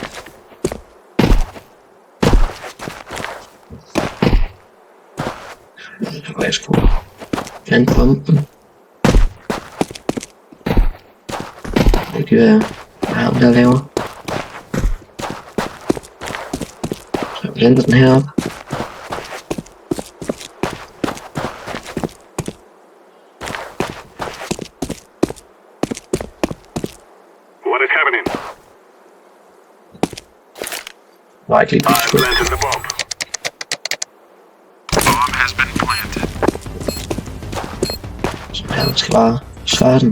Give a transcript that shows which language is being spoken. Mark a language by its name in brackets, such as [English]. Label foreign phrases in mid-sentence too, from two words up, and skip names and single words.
[Danish] Jeg skulle plante bomben. Det kan være ham der laver. Så jeg planter den her op. [English] What is happening? Likely be I planted the bomb. Bomb has been planted. [Danish] Så han skal bare svare den.